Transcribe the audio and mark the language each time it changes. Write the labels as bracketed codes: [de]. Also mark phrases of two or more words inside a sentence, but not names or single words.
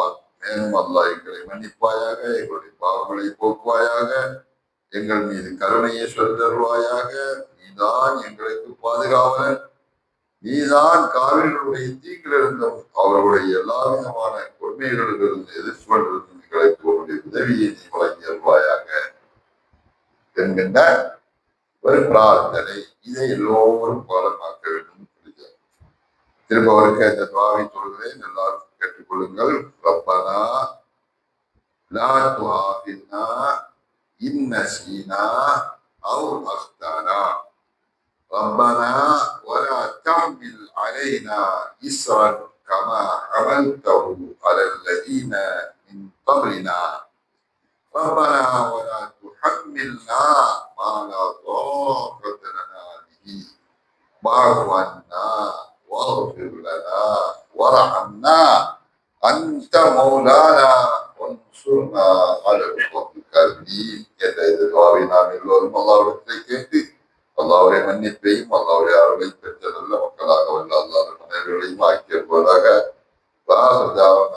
[ta] மேலும் அல்லாஹ் எங்களை மன்னிப்பாயாக, எங்களுடைய பாவங்களை போக்குவாயாக, எங்கள் மீது கருணையை சொல்தருவாயாக, நீதான் எங்களுக்கு பாதுகாவலன், நீதான் காவிர்களுடைய தீங்கிலிருந்தும் அவர்களுடைய எல்லா விதமான கொடுமைகளிலிருந்து எதிர்கொண்டிருந்தும் எங்களுக்கு உன்னுடைய உதவியை நீ வழங்கி வருவாயாக என்கின்ற ஒரு பிரார்த்தனை. இதை எல்லோரும் பாடமாக்க வேண்டும். திரும்ப அவருக்கு அந்த துவாவை சொல்கிறேன், எல்லாரும் கேட்டுக்கொள்ளுங்கள். [ar] ربنا لا تؤاخذنا إن نسينا أو أخطأنا ربنا ولا تحمل علينا إصرا كما حملته على الذين من قبلنا ربنا ولا تحملنا ما لا طاقة لنا به واعف عنا واغفر لنا وارحمنا أنت مولانا وانصرنا على القوم الكافرين. [ta] என்ற இந்த துஆவை நாம் எல்லோரும் அல்லாஹ்விடத்தில் கேட்டு அல்லாஹ்வுடைய மன்னிப்பையும் அல்லாஹ்வுடைய அருளை பெற்ற நல்ல மக்களாக வல்ல அல்லாஹ் மனிதர்களையும் ஆக்கியவர்களாக